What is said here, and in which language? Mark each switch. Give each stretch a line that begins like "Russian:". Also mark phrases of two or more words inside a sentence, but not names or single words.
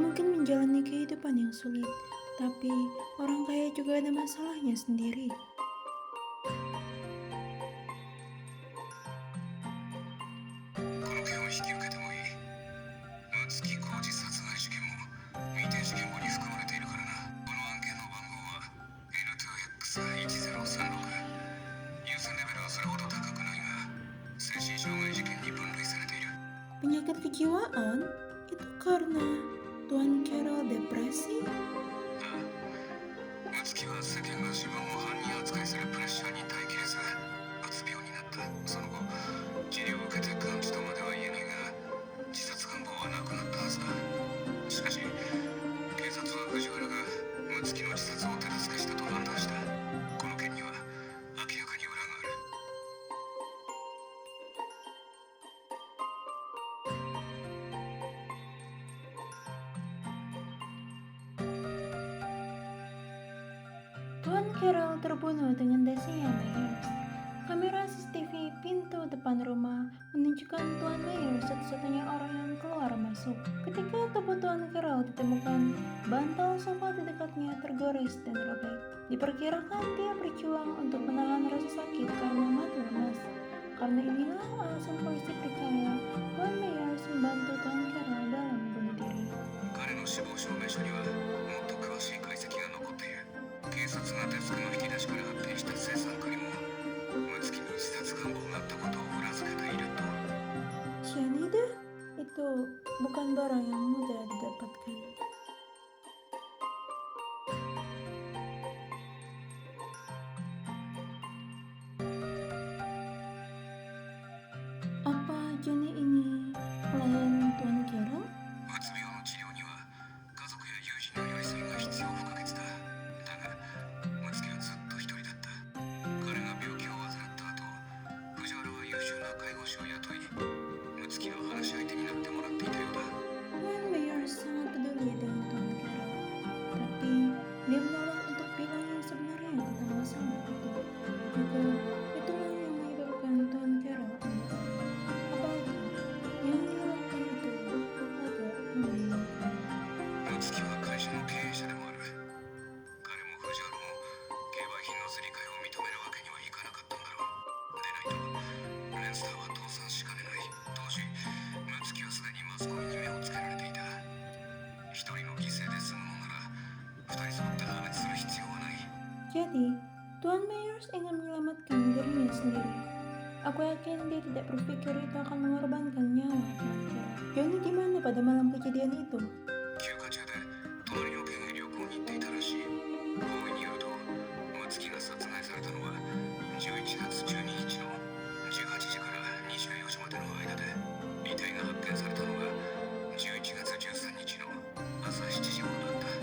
Indonesian: menjalani kehidupan yang sulit, tapi orang kaya juga ada masalahnya sendiri.
Japanese: この件を引き受けてもいい。松木浩二殺害事件も未定事件簿に含まれているからな。この案件の番号は N2X1036。優先レベルはそれほど高くないが、精神障害事件に分類されている。
Indonesian: Penyakit kejiwaan? Itu karena Tuan Carol depresi?
Japanese: 松木は世間が自分を犯人扱いするプレッシャーに耐えきれず、うつ病になった。その後、治療を受けて完治とまでは言えないが、自殺願望はなくなったはずだ。しかし、警察は藤原が睦月の自殺を手助けしたと判断した。この件には明らかに裏がある。
Indonesian: Tuan Carol terbunuh dengan dasinya Myers. Kamera CCTV pintu depan rumah menunjukkan Tuan Myers satu-satunya orang yang keluar masuk. Ketika tubuh Tuan Carol ditemukan, bantal sofa di dekatnya tergores dan robek. Diperkirakan dia berjuang untuk menahan rasa sakit karena mati lemas. Karena inilah alasan polisi percaya Tuan Myers membantu Tuan Carol dalam bunuh diri.
Japanese: 彼の死亡証明書にはもっと詳しい解析が残っている。警察がデスクの引き出しから発見した青酸カリも睦月に自殺願望があったことを裏付けていると。
Indonesian: Cyanida itu bukan barang yang mudah didapatkan. Apa Johnny ini pelayan Tuan Carol?
Japanese: うつ病の治療には家族や友人の寄り添いが必要不可欠だ。だが睦月はずっと一人だった。彼が病気を患った後、藤原は優秀な介護士を雇い、睦月の話し相手になってもらっていたようだ。
Indonesian: Tuan Myers sangat peduli dengan Tuan Carol, tapi dia menolak untuk bilang yang sebenarnya tentang masalah itu. Juga itulah yang menyebabkan Tuan Carol ambil alih. Apalagi yang dilakukan itu agak membingungkan.
Japanese: 睦月は会社の経営者でもある。彼も藤原も競売品のすり替えを認めるわけにはいかなかったんだろう。でないとレンスターは倒産しかねない。当時睦月はすでにマスコミに目をつけられていた。一人の犠牲で済むのなら二人揃って破滅する必要はない。
Indonesian: Jadi, Tuan Myers ingin menyelamatkan dirinya sendiri. Aku yakin dia tidak berpikir itu akan mengorbankan nyawa Tuan Carol. Johnny di mana pada malam kejadian itu?
Japanese: 休暇中で隣の県へ旅行に行っていたらしい。合意によると睦月が殺害されたのは11月12日の18時から24時までの間で、遺体が発見されたのが11月13日の朝7時頃だった。